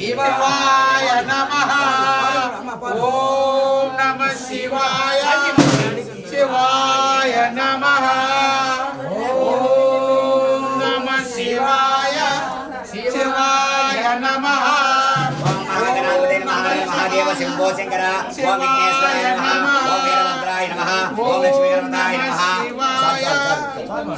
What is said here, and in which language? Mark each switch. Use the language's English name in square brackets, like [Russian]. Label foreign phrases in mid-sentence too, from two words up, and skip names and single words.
[Sanskrit] శివాయ నమః ఓం నమః శివాయ శివాయ నమః ఓం నమః శివాయ శివాయ నమః महादेव शंभो शंकर ओम विघ्नेश्वराय नमः ओम वीरभद्राय नमः ओम लक्ष्मीगणपताय नमः